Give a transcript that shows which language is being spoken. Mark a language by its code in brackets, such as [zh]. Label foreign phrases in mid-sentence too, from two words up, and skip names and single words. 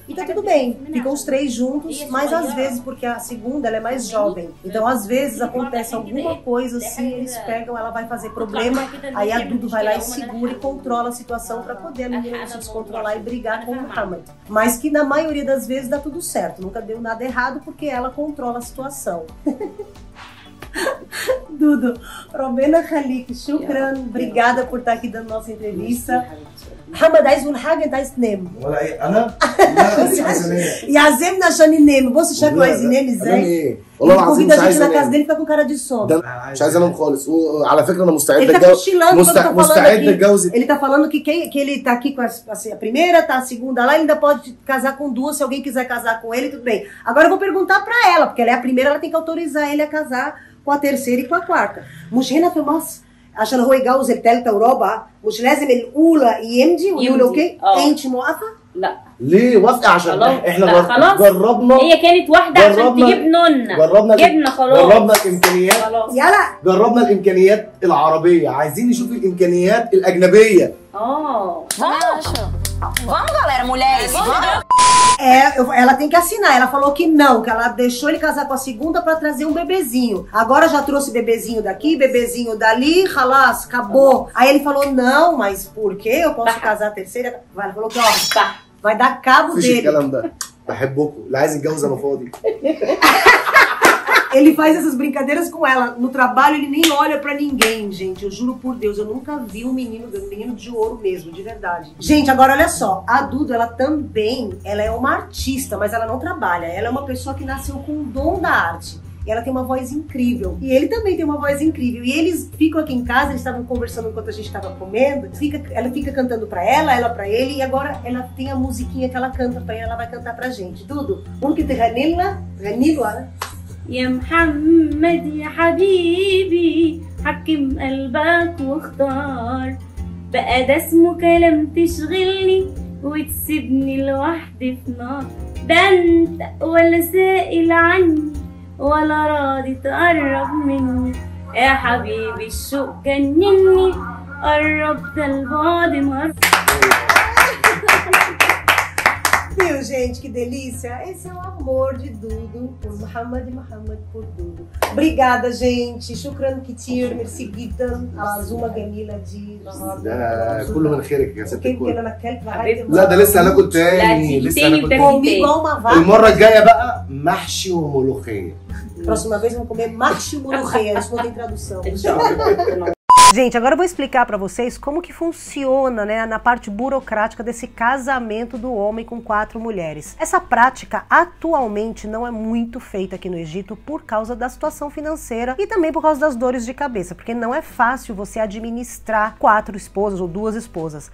[pt] E tá tudo bem, ficam os três juntos, mas às vezes, porque a segunda ela é mais jovem, então às vezes acontece alguma coisa assim, eles pegam, ela vai fazer problema, aí a Dudu vai lá e segura e controla a situação pra poder a menina não se descontrolar e brigar com o Muhammad. Mas que na maioria das vezes dá tudo certo, nunca deu nada errado porque ela controla a situação. Dudu, Robena Khalik, shukran, obrigada por estar aqui dando nossa entrevista. [ar] محمد عايز يقول حاجه انت عايز تنام ولا ايه انا؟ لا مش عايز انام يعزمنا عشان ننام. بص شكله عايز ينام ازاي. والله العظيم مش عايز انام. انام. [pt] dele fica com cara de sono. [ar] مش عايز انام خالص. وعلى فكره انا مستعد [pt] ele tá cochilando, [ar] مستعد اتجوز. [pt] Ele tá falando que ele tá aqui com a primeira, tá a segunda lá, ele ainda pode casar com duas, se alguém quiser casar com ele, tudo bem. Agora eu vou perguntar pra ela, porque ela é a primeira, ela tem que autorizar ele a casar com a terceira e com a quarta. [ar] مش هنا في مصر عشان هو يتجوز الثالثه ورابعه مش لازم الاولى يمضي ويقول اوكي؟ انت موافقه؟ لا ليه وافقه؟ عشان احنا جربنا. هي كانت واحده عشان تجيب نونا جبنا خلاص. جربنا الامكانيات يلا جربنا الامكانيات العربيه، عايزين نشوف الامكانيات الاجنبيه. [pt] Vamos, galera, mulheres. Ela tem que assinar. Ela falou que não, que ela deixou ele casar com a segunda pra trazer um bebezinho. Agora já trouxe bebezinho daqui, bebezinho dali, halas, acabou. Aí ele falou, não, mas por que eu posso casar a terceira? Ela falou que, ó, vai dar cabo [ar] مفيش [pt] dele. [ar] الكلام ده. بحبكم، اللي عايز يتجوز انا فاضي. [pt] Ele faz essas brincadeiras com ela. No trabalho ele nem olha pra ninguém, gente. Eu juro por Deus, eu nunca vi um menino de ouro mesmo, de verdade. Gente, agora olha só. A Dudu, ela também, ela é uma artista, mas ela não trabalha. Ela é uma pessoa que nasceu com o dom da arte. Ela tem uma voz incrível. E ele também tem uma voz incrível. E eles ficam aqui em casa, eles estavam conversando enquanto a gente estava comendo. Ela fica cantando pra ela pra ele. E agora ela tem a musiquinha que ela canta pra ele, ela vai cantar pra gente. Dudu, [ar] ممكن تغني لنا؟ يا محمد يا حبيبي حكم قلبك واختار بقى ده اسمه كلام تشغلني وتسيبني لوحدي في نار ده انت ولا سائل عني ولا راضي تقرب مني يا حبيبي الشوق جنني قربت البعد مرة. [pt] Viu, gente, que delícia? Esse é o amor de Dudu por Muhammad e Muhammad por Dudu. Obrigada, gente. [ar] شكرا كتير. ميرسي جدا. عزومة جميلة دي النهارده. ده كله من خيرك يا ست يمكن الكل. انا اكلت لغايه لا ده لسه هناكل تاني، لسه هناكل تاني. [pt] comi igual uma vaca. [ar] المره الجايه بقى محشي وملوخيه. [pt] Próxima vez vamos comer [ar] محشي ملوخية. [pt] Isso não tem tradução. Tchau. Gente, agora eu vou explicar pra vocês como que funciona, né, na parte burocrática desse casamento do homem com 4 mulheres. Essa prática atualmente não é muito feita aqui no Egito por causa da situação financeira e também por causa das dores de cabeça, porque não é fácil você administrar 4 esposas ou 2 esposas.